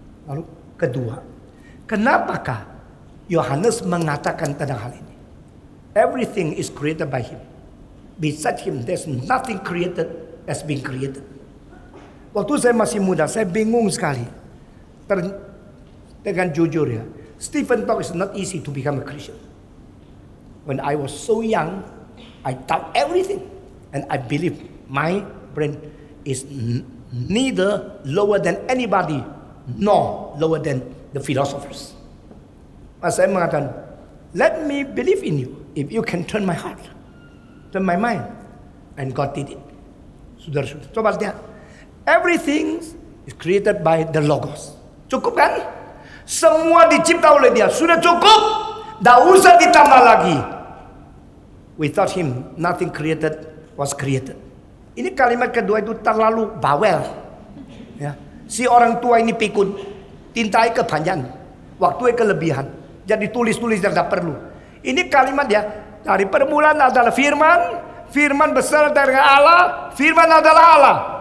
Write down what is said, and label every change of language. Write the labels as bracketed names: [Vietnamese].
[Indonesian] Lalu kedua, kenapakah Yohanes mengatakan tentang hal ini? [English] Everything is created by Him. Besides Him, there's nothing created as being created. [Indonesian] Waktu saya masih muda, saya bingung sekali. Dengan jujur ya, [English] Stephen thought it's not easy to become a Christian. When I was so young, I doubt everything, and I believe my brain is neither lower than anybody, nor lower than the philosophers. [Indonesian] Saya mengatakan, [English] let me believe in you if you can turn my heart, turn my mind, and God did it. [Indonesian] Saudara-saudara, coba lihat, [English] everything is created by the Logos. [Indonesian] Cukup kan? Semua dicipta oleh Dia, sudah cukup. Tidak usah ditambah lagi. [English] Without Him, nothing created was created. [Indonesian] Ini kalimat kedua itu terlalu bawel. Ya. Si orang tua ini pikun, tintai kepanjangan, waktu kelebihan. Jadi tulis-tulis yang tidak perlu. Ini kalimat ya, dari permulaan adalah firman, firman besar dari Allah, firman adalah Allah.